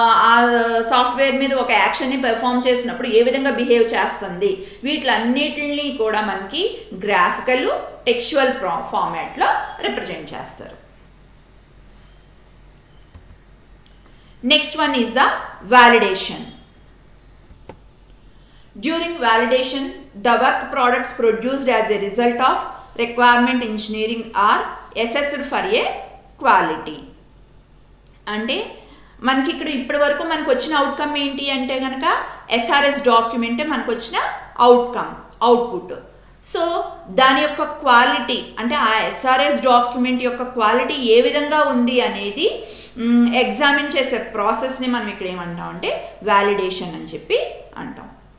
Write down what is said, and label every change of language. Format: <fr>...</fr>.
<te>ఆ సాఫ్ట్వేర్ మీద ఒక యాక్షన్ని పెర్ఫామ్ చేసినప్పుడు ఏ విధంగా బిహేవ్ చేస్తుంది, వీటిలన్నిటిని కూడా మనకి గ్రాఫికల్, టెక్స్చువల్ ఫార్మాట్లో రిప్రజెంట్ చేస్తారు.</te> <en>Next one is the validation. During validation, the work products produced as a result of requirement engineering are assessed for a quality.</en> <te>అంటే మనకి ఇక్కడ ఇప్పటి వరకు మనకు వచ్చిన అవుట్కమ్ ఏంటి అంటే కనుక ఎస్ఆర్ఎస్ డాక్యుమెంటే మనకు వచ్చిన అవుట్పుట్. సో దాని యొక్క క్వాలిటీ అంటే ఆ ఎస్ఆర్ఎస్ డాక్యుమెంట్ యొక్క క్వాలిటీ ఏ విధంగా ఉంది అనేది ఎగ్జామిన్ చేసే ప్రాసెస్ని మనం ఇక్కడ ఏమంటాం అంటే వ్యాలిడేషన్ అని చెప్పి అంటాం.</te>